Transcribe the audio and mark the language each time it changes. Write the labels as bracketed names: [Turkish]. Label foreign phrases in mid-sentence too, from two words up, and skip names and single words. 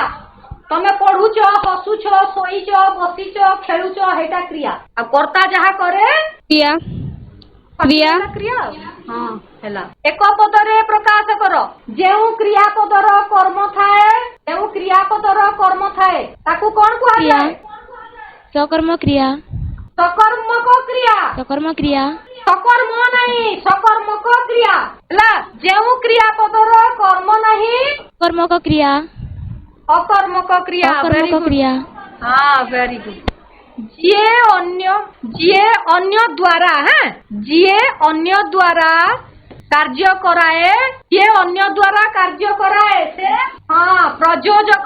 [Odia] ତମେ ପଢୁଛ, ହସୁଛ, ଶୋଇଛ, ବସିଛ, ଖେଳୁଛ, ସେଇଟା କ୍ରିୟା। ଆଉ କର୍ତ୍ତା ଯାହା କରେ କ୍ରିୟା କ୍ରିୟା କ୍ରିୟା। ହଁ ହେଲା। ଏକ ପଦରେ ପ୍ରକାଶ କର। ଯେଉଁ କ୍ରିୟାପଦର କର୍ମ ଥାଏ, ଯେଉଁ କ୍ରିୟାପଦର କର୍ମ ଥାଏ ତାକୁ କଣ କୁହାଯାଏ? [Hindi] सकर्म क्रिया। सकर्मक क्रिया। सकर्म क्रिया। सकर्म नहीं, सकर्मक क्रिया। [Odia] ହେଲା ଯେଉଁ କ୍ରିୟାପଦର କର୍ମ ନାହିଁ, [Hindi] कर्मक क्रिया। [Odia] ଅକର୍ମକ କ୍ରିୟା। ଅକର୍ମକ କ୍ରିୟା। ହଁ [English] very good. [Odia] ଯିଏ ଅନ୍ୟ ଦ୍ୱାରା, ଯିଏ ଅନ୍ୟ ଦ୍ୱାରା କାର୍ଯ୍ୟ କରାଏ, ଯିଏ ଅନ୍ୟ ଦ୍ୱାରା କାର୍ଯ୍ୟ କରାଏ ସେ ପ୍ରଯୋଜକ।